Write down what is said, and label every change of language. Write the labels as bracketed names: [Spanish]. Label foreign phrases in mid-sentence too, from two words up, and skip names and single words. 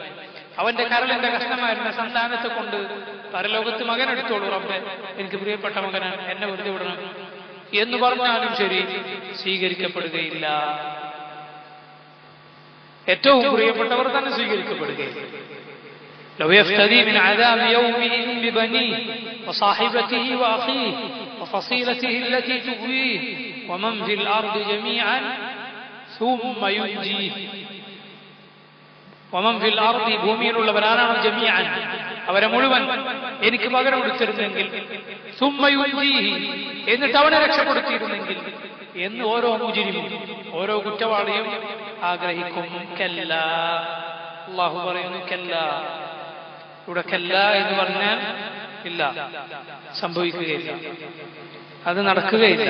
[Malayalam] അവന്റെ കരളിന്റെ കഷ്ണമായിരുന്ന സന്താനത്തെ കൊണ്ട് പരലോകത്ത് മകൻ എടുത്തോളൂ റബ്ബേ, എനിക്ക് പ്രിയപ്പെട്ട മകനാണ്, എന്നെ വെറുതെ വിടണം എന്ന് പറഞ്ഞാലും ശരി, സ്വീകരിക്കപ്പെടുകയില്ല. ഏറ്റവും പ്രിയപ്പെട്ടവർ തന്നെ സ്വീകരിക്കപ്പെടുകയില്ല. [Arabic] لو يفتدي من عذاب يومئذ ببنيه وصاحبته وأخيه وفصيلته التي تؤويه ومن في الأرض جميعا ثم ينجيه. ومن في الأرض [Malayalam] ഭൂമിയിലുള്ളവരാണ് ജമീഅൻ, അവരെ മുഴുവൻ എനിക്ക് പകരം കൊടുത്തിരുന്നെങ്കിൽ, [Arabic] ثم ينجيه, [Malayalam] എന്നിട്ട് അവനെ രക്ഷപ്പെടുത്തിയിരുന്നെങ്കിൽ എന്ന് ഓരോ മുജ്രിമും, ഓരോ കുറ്റവാളിയും ആഗ്രഹിക്കും. കല്ല, അല്ലാഹു പറയുന്നു കല്ല. ഇവിടെ കല്ല എന്ന് പറഞ്ഞാൽ ഇല്ല, സംഭവിക്കുകയില്ല, അത് നടക്കുകയില്ല.